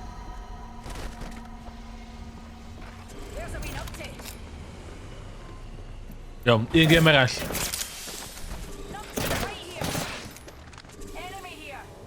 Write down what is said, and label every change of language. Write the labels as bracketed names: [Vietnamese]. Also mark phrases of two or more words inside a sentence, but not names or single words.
[English] Where's the been up to? [Welsh] Iawn, un gêm arall. [English] Right here. Enemy here.